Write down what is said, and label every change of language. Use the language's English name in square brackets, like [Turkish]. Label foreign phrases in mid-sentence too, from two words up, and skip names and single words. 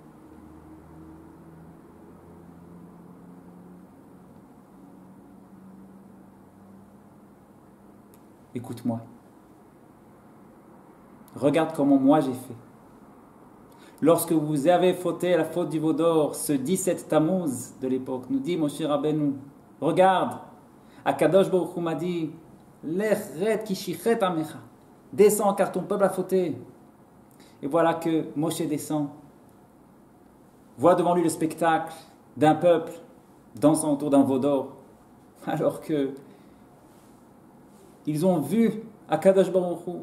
[French] Écoute-moi. Regarde comment moi j'ai fait. Lorsque vous avez fauté la faute du veau d'or, ce 17 Tammuz de l'époque, nous dit Moshe Rabbeinu, regarde, [Hebrew] הקדוש ברוך הוא [French] m'a dit, [Hebrew] לך רד כי שחת עמך, [French] descends car ton peuple a fauté. Et voilà que Moshe descend, voit devant lui le spectacle d'un peuple dansant autour d'un veau d'or, alors que ils ont vu [Hebrew] הקדוש ברוך הוא.